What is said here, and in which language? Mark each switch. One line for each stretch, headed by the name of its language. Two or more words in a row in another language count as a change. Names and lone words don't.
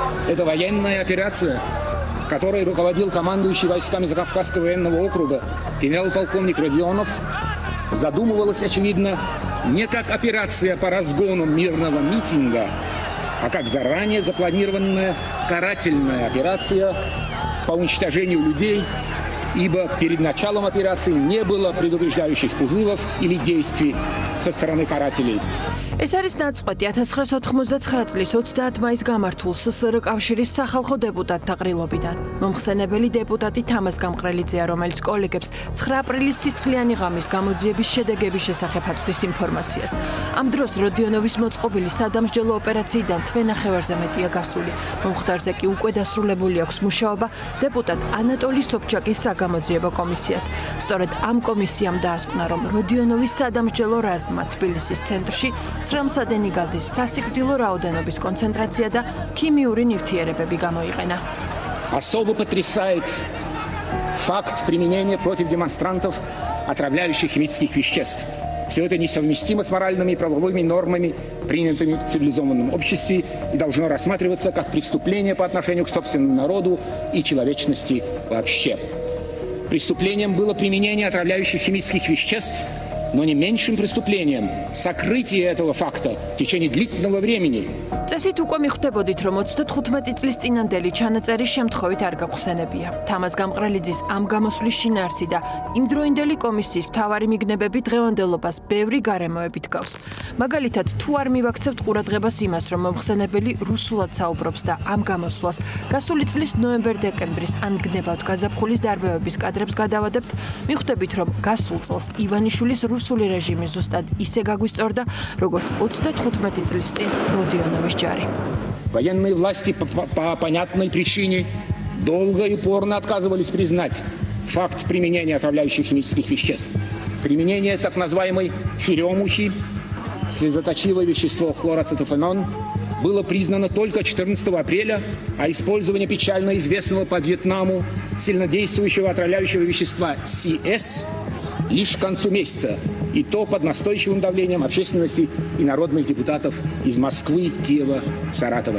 Russian: Это военная операция, которой руководил командующий войсками Закавказского военного округа генерал-полковник Родионов, задумывалась, очевидно, не как операция по разгону мирного митинга, а как заранее запланированная карательная операция по уничтожению людей, ибо перед началом операции не было предупреждающих призывов или действий со стороны карателей.
Georgian: ეს არის ნაწყვეტი 1999 წლის 30 მაისს გამართულ ССР კავშირის სახალხო დეპუტატთა ყრილობიდან. მომხსენებელი დეპუტატი თამაზ გამყრელიძეა, რომელიც კოლეგებს 9 აპრილის სისხლიანი ღამის გამოძიების შედეგების შესახებ აწვდის ინფორმაციას. ამ დროს როდიონოვის მოწყობილი სადამსჯელო ოპერაციიდან თვენახევარზე მეტია გასული. მომხდარზე კი უკვე დასრულებული აქვს მუშაობა დეპუტატ ანატოლი სოფჩაკის საგამოძიებო კომისიას. სწორედ ამ კომისიამ დაასკვნა, რომ როდიონოვის სადამსჯელო რაზმმა თბილისის центрში ცრემლსადენი გაზის სასიკვდილო რაოდენობის კონცენტრაცია და ქიმიური ნივთიერებები გამოიყენა.
Russian: Особо потрясает факт применения против демонстрантов отравляющих химических веществ. Все это несовместимо с моральными и правовыми нормами, принятыми в цивилизованном обществе, и должно рассматриваться как преступление по отношению к собственному народу и человечности вообще. Преступлением было применение отравляющих химических веществ, но не меньшим преступлением сокрытие этого факта в течение длительного времени.
Georgian: წესით უკვე მიხვდებოდით, რომ 35 წლის წინანდელი ჩანაწერი შემთხვევით არ გაგხსენებია. თამაზ გამყრელიძის ამ გამოსვლის შინაარსი და იმდროინდელი კომისიის მთავარი მიგნებები დღევანდელობას ბევრი გარემოებით გავს. მაგალითად, თუ არ მივაქცევთ ყურადღებას იმას, რომ მომხსენებელი რუსულად საუბრობს და ამ გამოსვლას გასული წლის ნოემბერ-დეკემბრის ან გნებავთ გაზაფხულის დარბევების კადრებს გადავადებთ, მიხვდებით, რომ гасულ წელს ივანიშვილის რუსული რეჟიმი ზუსტად ისე გაგვისწორდა, როგორც 35 წლის წინ როდიონოვის ჯარი.
Russian: Военные власти по понятной причине долго и упорно отказывались признать факт применения отравляющих химических веществ. Применение так называемой черемухи, слезоточивое вещество хлороацетофенон, было признано только 14 апреля, а использование печально известного по Вьетнаму сильнодействующего отравляющего вещества CS лишь к концу месяца, и то под настойчивым давлением общественности и народных депутатов из Москвы, Киева, Саратова.